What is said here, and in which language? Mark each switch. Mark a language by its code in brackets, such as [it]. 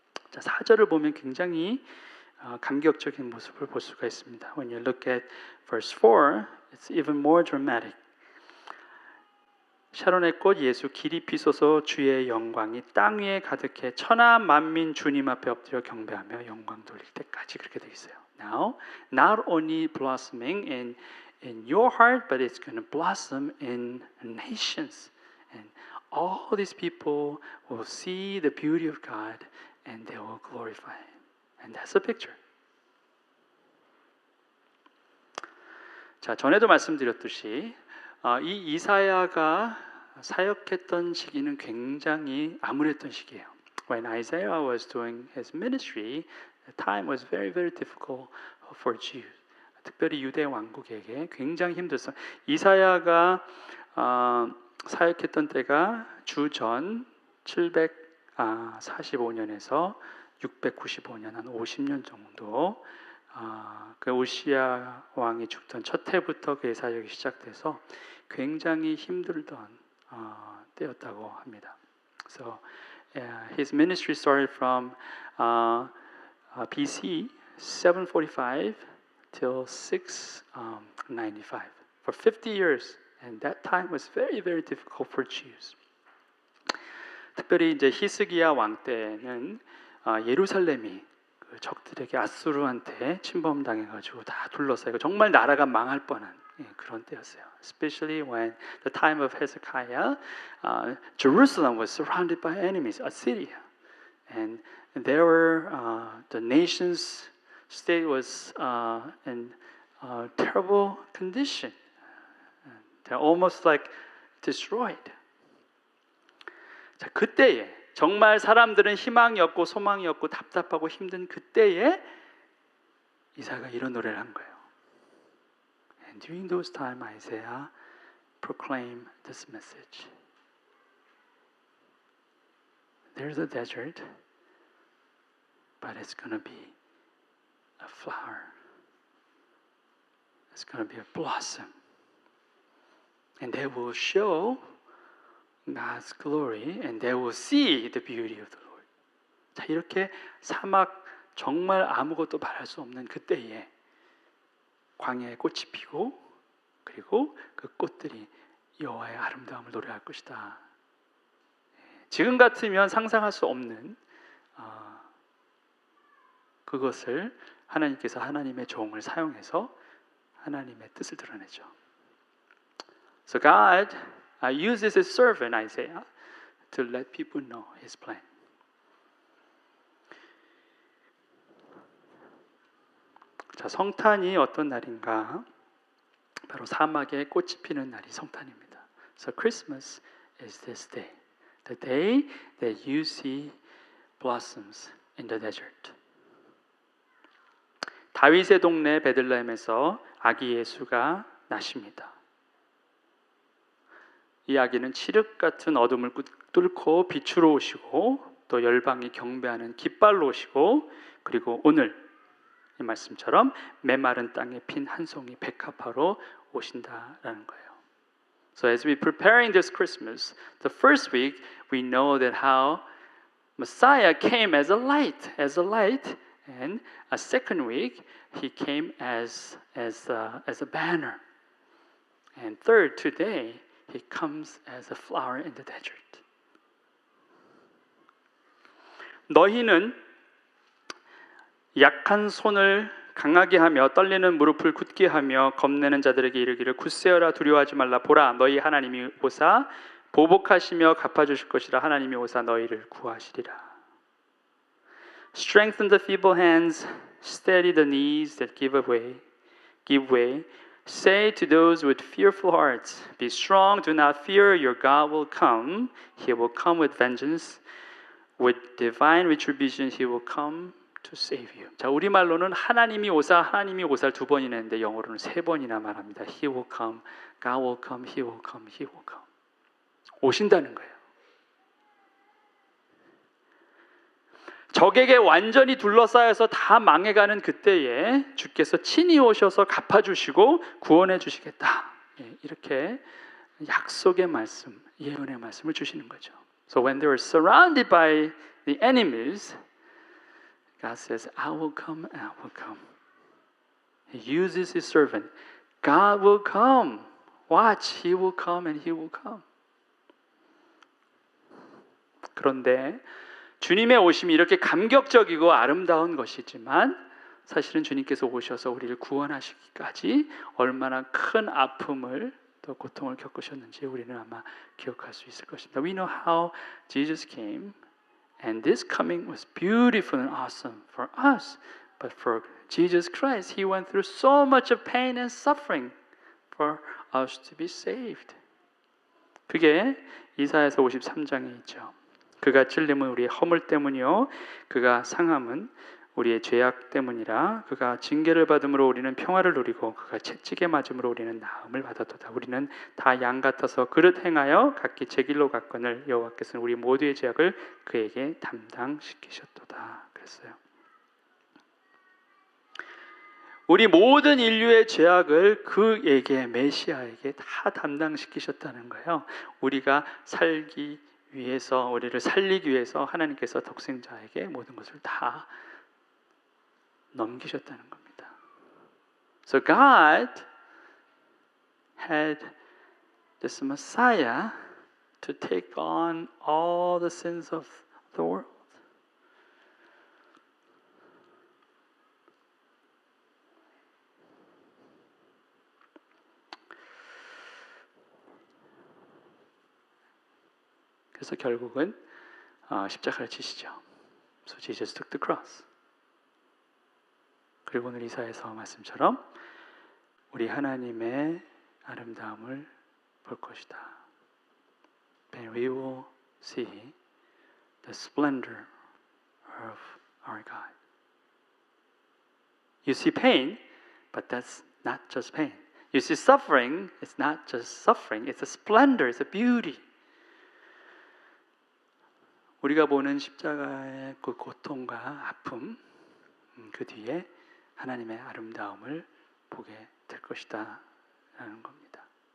[ko] 자, 4절을 보면 굉장히 감격적인 모습을 볼 수가 있습니다. [en] When you look at verse 4, it's even more dramatic. [ko] 샤론의 꽃 예수 길이 피소서 주의 영광이 땅 위에 가득해 천하 만민 주님 앞에 엎드려 경배하며 영광 돌릴 때까지 그렇게 되어 있어요. [en] Now, not only blossoming in your heart, but it's going to blossom in nations. And all these people will see the beauty of God and they will glorify Him. And that's a picture. [ko] 자, 전에도 말씀드렸듯이 이 이사야가 사역했던 시기는 굉장히 암울했던 시기예요. [en] When Isaiah was doing his ministry, the time was very, very difficult for Jews. [ko] 특별히 유대 왕국에게 굉장히 힘들었어요. 이사야가 사역했던 때가 주전 745년에서 695년, 한 50년 정도. 그 우시야 왕이 죽던 첫 해부터 그의 사역이 시작돼서 굉장히 힘들던 때였다고 합니다. [en] So his ministry started from BC 745 till 695 for 50 years, and that time was very, very difficult for Jews. [ko] 특별히 이제 히스기야 왕 때는 예루살렘이 적들에게 아수르한테 침범당해가지고 다 둘러싸이고 정말 나라가 망할 뻔한 그런 때였어요. [en] Especially when the time of Hezekiah, Jerusalem was surrounded by enemies, Assyria, and there were the nation's state was in terrible condition. They're almost like destroyed. [ko] 자, 그때에 정말 사람들은 희망이 없고 소망이 없고 답답하고 힘든 그때에 이사야가 이런 노래를 한 거예요. [en] And during those time, Isaiah proclaimed this message. There's a desert, but it's going to be a flower. It's going to be a blossom. And they will show God's glory and they will see the beauty of the Lord. [ko] 자, 이렇게 사막 정말 아무것도 바랄 수 없는 그때에 광야에 꽃이 피고 그리고 그 꽃들이 여호와의 아름다움을 노래할 것이다. 지금 같으면 상상할 수 없는 그것을 하나님께서 하나님의 종을 사용해서 하나님의 뜻을 드러내죠. [en] So God uses His servant Isaiah to let people know His plan. [ko] 자, 성탄이 어떤 날인가? 바로 사막에 꽃이 피는 날이 성탄입니다. [en] So Christmas is this day, the day that you see blossoms in the desert. [ko] 다윗의 동네 베들레헴에서 아기 예수가 나십니다. 이 아기는 칠흑 같은 어둠을 뚫고 빛으로 오시고 또 열방이 경배하는 깃발로 오시고 그리고 오늘 이 말씀처럼 메마른 땅에 핀 한 송이 백합화로 오신다라는 거예요. [en] So as we preparing this Christmas, the first week we know that how Messiah came as a light, and a second week he came as a banner, and third today he comes as a flower in the desert. [ko] 너희는 약한 손을 강하게 하며 떨리는 무릎을 굳게 하며 겁내는 자들에게 이르기를 굳세어라 두려워하지 말라 보라 너희 하나님이 오사 보복하시며 갚아주실 것이라 하나님이 오사 너희를 구하시리라. [en] Strengthen the feeble hands, steady the knees that give way. Say to those with fearful hearts, be strong, do not fear, your God will come. He will come with vengeance. With divine retribution, He will come to save you. [ko] 자, 우리말로는 하나님이 오사를 두 번이나 했는데 영어로는 세 번이나 말합니다. [en] He will come, God will come, He will come, He will come. [ko] 오신다는 거예요. 적에게 완전히 둘러싸여서 다 망해가는 그때에 주께서 친히 오셔서 갚아주시고 구원해 주시겠다. 이렇게 약속의 말씀, 예언의 말씀을 주시는 거죠. [en] So when they were surrounded by the enemies, God says, I will come and I will come. He uses His servant. God will come. Watch, He will come and He will come. [ko] 그런데 주님의 오심이 이렇게 감격적이고 아름다운 것이지만 사실은 주님께서 오셔서 우리를 구원하시기까지 얼마나 큰 아픔을 또 고통을 겪으셨는지 우리는 아마 기억할 수 있을 것입니다. [en] We know how Jesus came and this coming was beautiful and awesome for us. But for Jesus Christ, He went through so much of pain and suffering for us to be saved. [ko] 그게 이사야서 53장에 있죠. 그가 찔림은 우리의 허물 때문이요 그가 상함은 우리의 죄악 때문이라. 그가 징계를 받음으로 우리는 평화를 누리고 그가 채찍에 맞음으로 우리는 나음을 받았도다. 우리는 다 양 같아서 그릇 행하여 각기 제 길로 갔거늘 여호와께서는 우리 모두의 죄악을 그에게 담당시키셨도다. 그랬어요. 우리 모든 인류의 죄악을 그에게, 메시아에게 다 담당시키셨다는 거예요. 우리가 살기 위해서, 우리를 살리기 위해서 하나님께서 독생자에게 모든 것을 다 넘기셨다는 겁니다. [en] So God had this Messiah to take on all the sins of the world. [ko] 그래서 결국은 십자가를 지시죠. [en] So Jesus took the cross. [ko] 그리고 오늘 이사야서 말씀처럼 우리 하나님의 아름다움을 볼 것이다. [en] And we will see the splendor of our God. You see pain, but that's not just pain. You see suffering, it's not just suffering. It's a splendor, it's a beauty. [ko] 우리가 보는 십자가의 그 고통과 아픔, 그 뒤에 하나님의 아름다움을 보게 될 것이다 라는 겁니다.